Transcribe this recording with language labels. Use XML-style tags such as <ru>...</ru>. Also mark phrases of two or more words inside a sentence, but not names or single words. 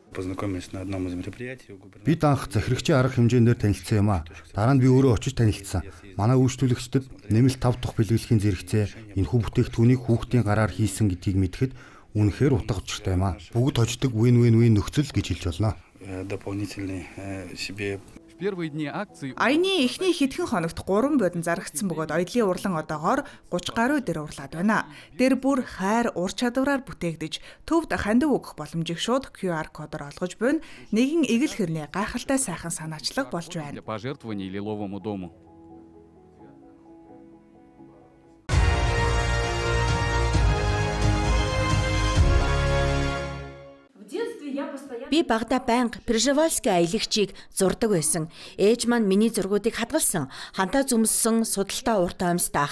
<mn>Бид анх захирагчийн арга хэмжээндээр танилцсан юм а. Дараа нь би өөрөө очиж танилцсан. Манай үйлчлүүлэгчдэд нэмэлт 5 дахь бэлгэлийн зэрэгцээ энэхүү бүтээгдэхүүнийг хүүхдийн гараар хийсэн гэдгийг мэдэхэд үнэхээр утга учиртай юм а. Бүгд хождог win-win-win нөхцөл гэж хэлж болно.</mn> <ru>первые дни акции</ru> <mn>Аяны эхний хэдхэн хоногт 3 бодон зарагдсан бөгөөд оёдлын урлан одоогоор 30 гаруй дээр урлаад байна. Тэр бүр хайр ур чадвараар бүтээгдэж төвд хандив өгөх боломжийг шууд QR кодоор олгож буйна. Нэгэн эгэл хэрнээ гайхалтай сайхан санаачлаг болж байна.</mn> <ru>для пожертвований Лиловому дому.</ru> <mn>Би багада байнга Пржевальский аялагчийг зурдаг байсан. Ээж маань миний зургуудыг хадгалсан. Хантаа зүмссэн судалтай урт амьсдаах.</mn>